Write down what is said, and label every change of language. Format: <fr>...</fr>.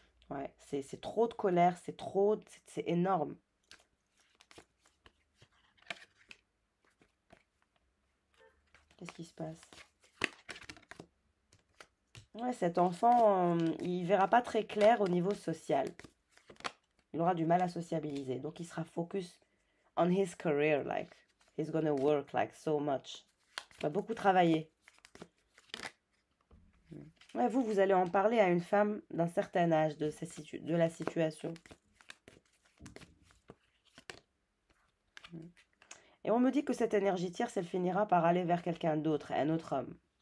<fr>Ouais, c'est trop de colère, c'est trop, c'est énorme. Qu'est-ce qui se passe? Ouais, cet enfant, il verra pas très clair au niveau social. Il aura du mal à sociabiliser. Donc, il sera</fr> <en>focus on his career, like, he's gonna work, like, so much.</en> <fr>Il va beaucoup travailler. Ouais, vous allez en parler à une femme d'un certain âge de la situation. Et on me dit que cette énergie tierce, elle finira par aller vers quelqu'un d'autre, un autre homme.</fr>